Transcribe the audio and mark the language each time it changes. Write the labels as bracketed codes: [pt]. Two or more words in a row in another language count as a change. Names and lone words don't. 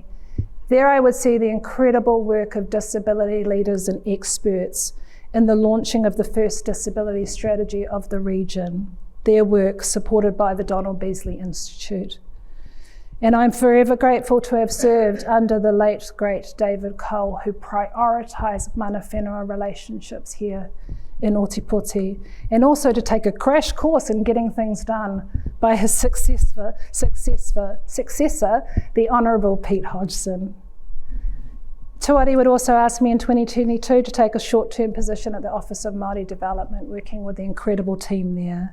[en] There I would see the incredible work of disability leaders and experts in the launching of the first disability strategy of the region, their work supported by the Donald Beasley Institute. And I'm forever grateful to have served under the late, great David Cole, who prioritised [mi] mana whenua [en] relationships here in Ōtepoti, and also to take a crash course in getting things done by his successor, the Honourable Pete Hodgson. Tuari would also ask me in 2022 to take a short-term position at the Office of Māori Development, working with the incredible team there.